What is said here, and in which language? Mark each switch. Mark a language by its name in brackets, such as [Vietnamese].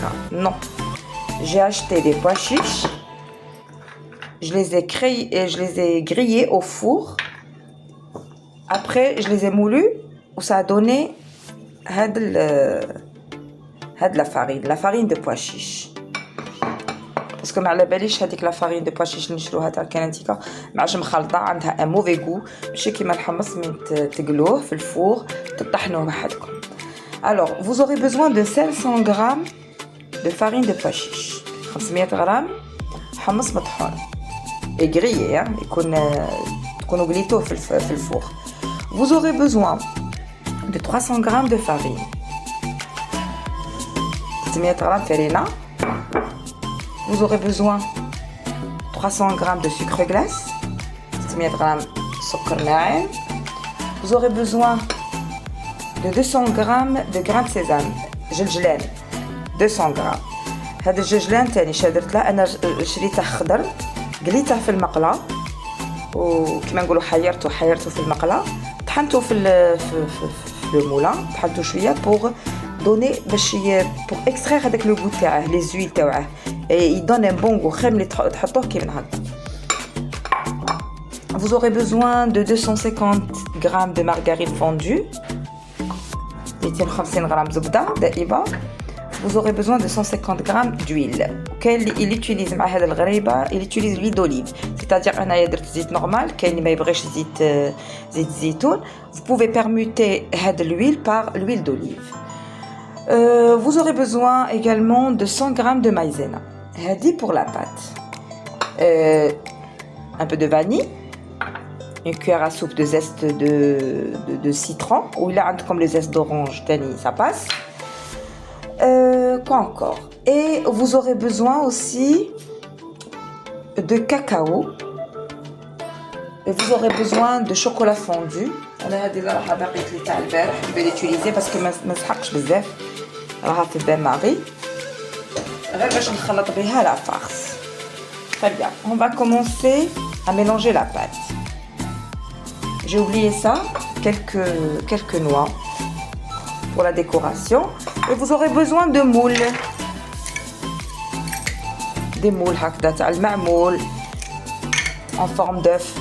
[French] Non. J'ai acheté des pois chiches. Je les ai grillés au four. Après, je les ai moulus. Où ça a donné la farine de pois chiche. Parce que [Arabic] ما على باليش هذيك لا فارين دو بوا شيش اللي نشروها تاع الكرنتيكا معاش مخلطه عندها ان موفي غو ماشي كيما الحمص من تقلوه في الفور تطحنوه وحدكم. [French] Alors, vous aurez besoin de 500 g de farine de pois chiche, 500 g [Arabic] حمص مطحون [French] et grillé, [Arabic] تكونوا قليتوه في الفور. [French] Vous aurez besoin de 300 g de farine, 600 g farina. Vous aurez besoin de 300 g de sucre glace, 600 g sucre naim. Vous aurez besoin de 200 g de grains de sésame, جلجلان 200 g. [Arabic] هذا الجلجلان تاني شادرت له انا شريته خضر قليته في المقله وكما نقولوا حيرته في المقله طحنته في المولان طحنته شويه [French] pour donner pour extraire [Arabic] هذاك لو goût تاعه [French] les huiles [Arabic] تاعه [French] et il donne un bon goût [Arabic] خير ملي تحطوه كيما هكا. [French] Vous aurez besoin de 250 g de margarine fondue, 250 g [Arabic] زبده دائبه. [French] Vous aurez besoin de 150 g d'huile. Il utilise [Arabic] مع هذا الغريبه [French] il utilise l'huile d'olive, c'est-à-dire [Arabic] انايا درت زيت نورمال. كاين اللي ما يبغيش زيت الزيتون. [French] Vous pouvez permuter [Arabic] هذا [French] l'huile par l'huile d'olive. Vous aurez besoin également de 100 g de maïzena. [Arabic] هذه [French] pour la pâte. Un peu de vanille, une cuillère à soupe de zeste de citron ou il a comme les zestes d'orange tani, ça passe. Quoi encore? Et vous aurez besoin aussi de cacao. Et vous aurez besoin de chocolat fondu. On a déjà la barrique [Arabic] تاع البارح, [French] je vais l'utiliser parce que [Arabic] ما نسحقش بزاف. راها في بين ماري غير باش نخلط بها لا farce. [French] Très bien, on va commencer à mélanger la pâte. J'ai oublié ça, quelques noix pour la décoration. Et vous aurez besoin de moules. Des moules [Arabic] هكذا تاع المعمول [French] en forme d'œuf.